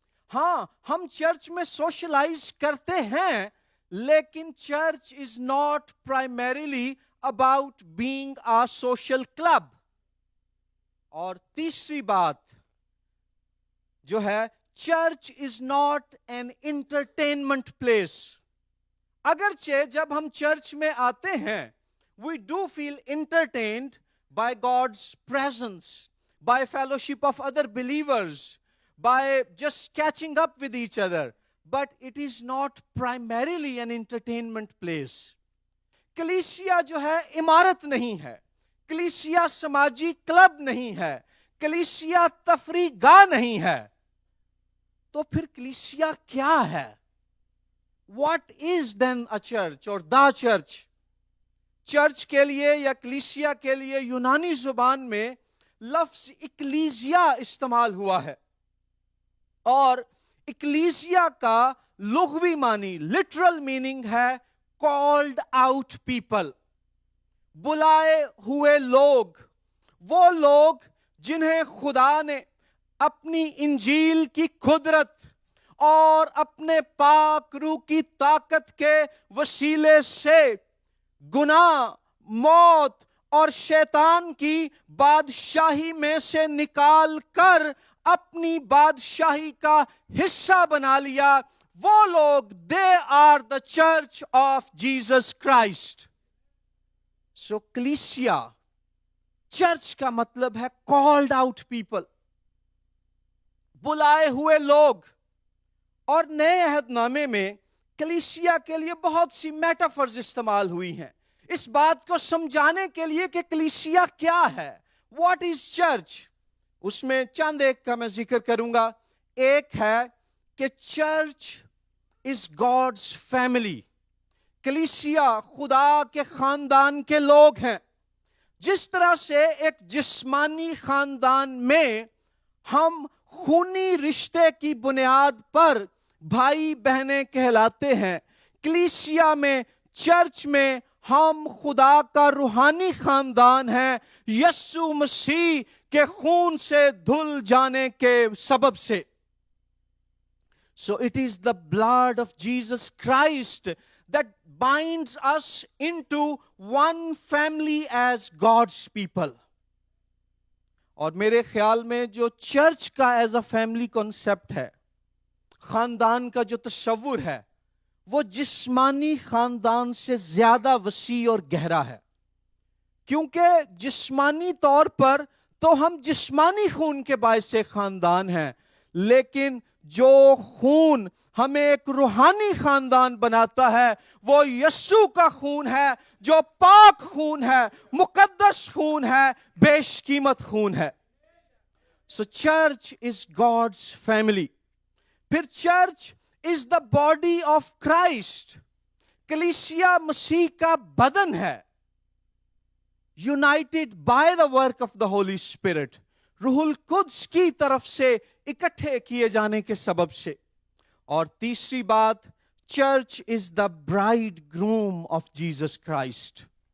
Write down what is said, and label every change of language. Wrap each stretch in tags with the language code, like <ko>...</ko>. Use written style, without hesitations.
<ur>ہاں ہم چرچ میں سوشلائز کرتے ہیں، لیکن</ur> <en>Church is not primarily about being a social club.</en> <ur>اور تیسری بات جو ہے،</ur> <en>Church is not an entertainment place.</en> <ur>اگرچہ جب ہم چرچ میں آتے ہیں</ur> <en>We do feel entertained, by God's presence, by fellowship of other believers, by just catching up with each other. But it is not primarily an entertainment place.</en> <ur>کلیسیا جو ہے عمارت نہیں ہے, کلیسیا سماجی کلب نہیں ہے, کلیسیا تفریح گاہ نہیں ہے. تو پھر کلیسیا کیا ہے؟</ur> <en>What is then a church or the church?</en> <ur>Church کے لیے یا کلیسیا کے لیے یونانی زبان میں لفظ اکلیزیا استعمال ہوا ہے, اور اکلیزیا کا لغوی معنی,</ur> <en>literal meaning</en> <ur>ہے</ur> <en>called out people,</en> <ur>بلائے ہوئے لوگ, وہ لوگ جنہیں خدا نے اپنی انجیل کی قدرت اور اپنے پاک روح کی طاقت کے وسیلے سے گناہ, موت اور شیطان کی بادشاہی میں سے نکال کر اپنی بادشاہی کا حصہ بنا لیا. وہ لوگ,</ur> <en>they are the church of Jesus Christ.</en> <ur>So کلیسیا, چرچ کا مطلب ہے</ur> <en>called out people,</en> <ur>بلائے ہوئے لوگ. اور نئے عہد نامے میں کلیسیا کے لیے بہت سی میٹافرز استعمال ہوئی ہیں اس بات کو سمجھانے کے لیے کہ کلیسیا کیا ہے,</ur> <en>What is church.</en> <ur>اس میں چند ایک کا میں ذکر کروں گا. ایک ہے کہ</ur> <en>church is God's family,</en> <ur>کلیسیا خدا کے خاندان کے لوگ ہیں. جس طرح سے ایک جسمانی خاندان میں ہم خونی رشتے کی بنیاد پر بھائی بہنیں کہلاتے ہیں, کلیسیا میں, چرچ میں ہم خدا کا روحانی خاندان ہیں یسوع مسیح کے خون سے دھل جانے کے سبب سے.</ur> <en>So it is the blood of Jesus Christ that binds us into one family as God's people.</en> <ur>اور میرے خیال میں جو چرچ کا</ur> <en>as a family concept</en> <ur>ہے, خاندان کا جو تصور ہے, وہ جسمانی خاندان سے زیادہ وسیع اور گہرا ہے. کیونکہ جسمانی طور پر تو ہم جسمانی خون کے باعث سے خاندان ہیں, لیکن جو خون ہمیں ایک روحانی خاندان بناتا ہے وہ یسوع کا خون ہے, جو پاک خون ہے, مقدس خون ہے, بیش قیمت خون ہے.</ur> <en>So church is God's family. پھر church is the body of Christ.</en> <ur>کلیسیا مسیح کا بدن ہے,</ur> <en>united by the work of the Holy Spirit,</en> <ur>روح القدس کی طرف سے اکٹھے کیے جانے کے سبب سے. اور تیسری بات,</ur> <en>Church is the bridegroom of Jesus Christ.</en>